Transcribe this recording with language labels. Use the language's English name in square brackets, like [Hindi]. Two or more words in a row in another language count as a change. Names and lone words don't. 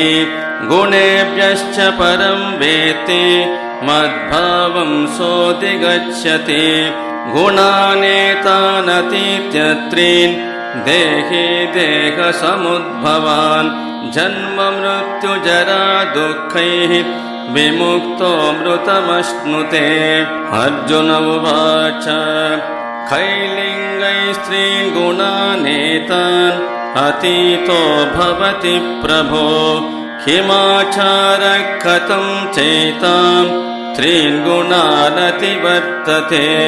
[Sanskrit] గుణేభ్యశ్చ పరం వేత్తి మద్భావం సోధిగచ్చతి. గుణానేతానతీత్యత్రీన్ దేహి దేహసముద్భవాన్. జన్మ మృత్యుజరా దుఃఖైః विमुक्तोऽमृतमश्नुते। अर्जुन उवाच कैर्लिङ्गैः स्त्रीन् गुणानेतान् अतीतो भवति प्रभो किमाचारः कथं चैतां त्रीन् गुणानतिवर्तते।